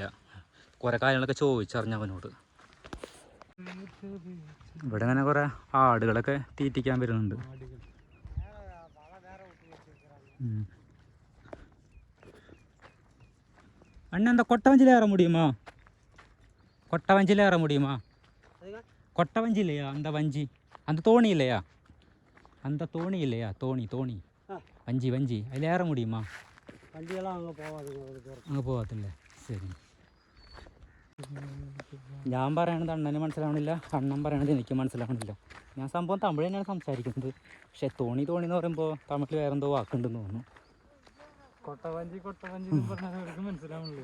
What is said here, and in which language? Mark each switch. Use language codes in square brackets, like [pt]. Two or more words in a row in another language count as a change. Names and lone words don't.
[ml] കുറേ കാര്യങ്ങളൊക്കെ ചോദിച്ചറിഞ്ഞു അവനോട്. ഇവിടെ അങ്ങനെ കുറേ ആടുകളൊക്കെ തീറ്റിക്കാൻ വരുന്നുണ്ട്. അണ്ണ എന്താ കൊട്ടവഞ്ചിയിൽ ഏറാൻ മുടിയുമാ? കൊട്ടവഞ്ചിയിൽ ഏറാൻ മുടിയുമാ? [ta] കൊട്ടവഞ്ചി இல்லையா அந்த வஞ்சி, அந்த தோணி இல்லையா, அந்த தோணி இல்லையா, தோணி வஞ்சி அதில் ஏற முடியுமா? வண்டியெல்லாம் [ml] അങ്ങ് പോകത്തില്ലേ? ശരി. ഞാൻ പറയണത് അണ്ണന് മനസ്സിലാവണില്ല, അണ്ണൻ പറയണത് എനിക്ക് മനസ്സിലാവണില്ല. ഞാൻ സംഭവം തമിഴ് തന്നെയാണ് സംസാരിക്കുന്നത്. പക്ഷേ തോണി എന്ന് പറയുമ്പോൾ തമിഴിൽ വേറെന്തോ വാക്കുണ്ടെന്ന് തോന്നുന്നു. കൊട്ടവഞ്ചി മനസ്സിലാവണില്ല.